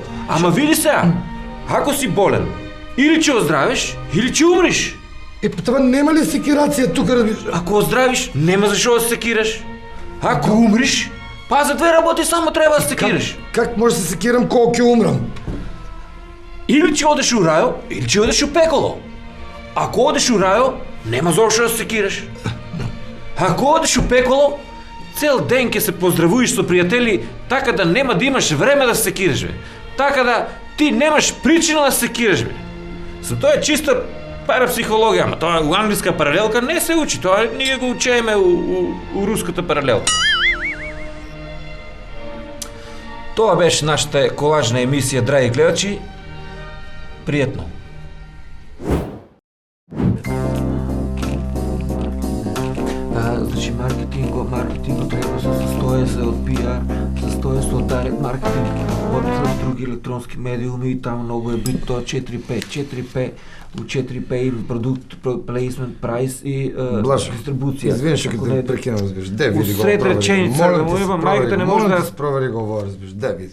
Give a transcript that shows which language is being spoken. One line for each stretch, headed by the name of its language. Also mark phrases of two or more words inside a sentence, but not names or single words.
Macedonian: Ама види сега, ако си болен, или че оздравиш, или че умриш. По това нема ли секирација тука, разбираш? Ако оздравиш, нема зашо да се секираш. Ако умриш, па за две работи само треба да се секираш. Как може да се секирам кога ќе умрам? Или че одеш у рајо, или че одеш у пеколо. Ако одеш у рајо, нема зашо да се секираш. Ако одеш у пеколо, цел ден ќе се поздравуваш со пријатели, така да нема да имаш време да се секираш, бе. Така да ти немаш причина да се секираш, бе. За тоа е чиста парапсихологија, ама тоа у англиска паралелка не се учи, тоа ние го учееме у руската паралелка. Тоа беше нашата колажна емисија, драги гледачи.
Bulgarian: Пријатно. Значи маркетинго треба да се състои се от PR, състои се от директ маркетинг, от други електронски медиуми и там много е бит тоа 4P, у 4P има продукт, placement, прайс и дистрибуција.
Macedonian: Извини, што ќе те прекинам, разбираш. Де види го. Усред реченица, мајката не може да... Провери го ова, разбираш. Де види.